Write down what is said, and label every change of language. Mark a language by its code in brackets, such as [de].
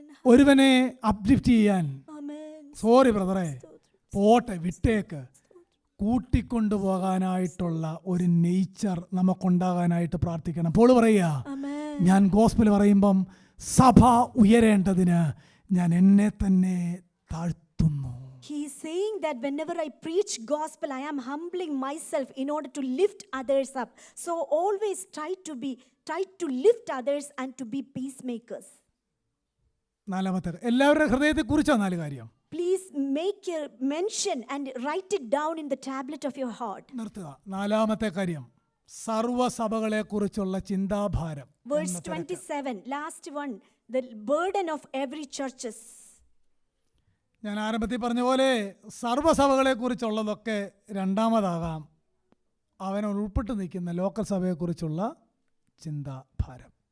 [ml] ഒരുവനെ അപ്ലിഫ്റ്റ് ചെയ്യാൻ, സോറി ബ്രദറെ, പോട്ടെ, വിട്ടേക്ക്, കൂട്ടിക്കൊണ്ടുപോകാനായിട്ടുള്ള ഒരു നേച്ചർ നമുക്കുണ്ടാകാനായിട്ട് പ്രാർത്ഥിക്കണം. പോൾ പറയുക, ഞാൻ ഗോസ്പൽ പറയുമ്പം സഭ ഉയരേണ്ടതിന് ഞാൻ എന്നെ തന്നെ താഴ്ത്തുന്നു. [en] He is saying that whenever I preach gospel, I am humbling myself in order to lift others up. So always try to lift others and to be peacemakers. [ml] നാലാമത്തെ, എല്ലാവരുടെ ഹൃദയത്തെ കുറിച്ചാണ് 4 കാര്യം. [en] Please make your mention and write it down in the tablet of your heart. [ml] നിർത്തുക. 4ാമത്തെ കാര്യം, സർവ്വസഭകളെ കുറിച്ചുള്ള ചിന്താഭാരം. [en] Verse 27, last one, the burden of every churches. [ml] ഞാൻ ആരംഭത്തിൽ പറഞ്ഞ പോലെ സർവ്വസഭകളെ കുറിച്ചുള്ളതൊക്കെ രണ്ടാമതാകാം. അവൻ ഉൾപ്പെട്ട് നിൽക്കുന്ന ലോക്കൽ സഭയെക്കുറിച്ചുള്ള ചിന്താഭാരം.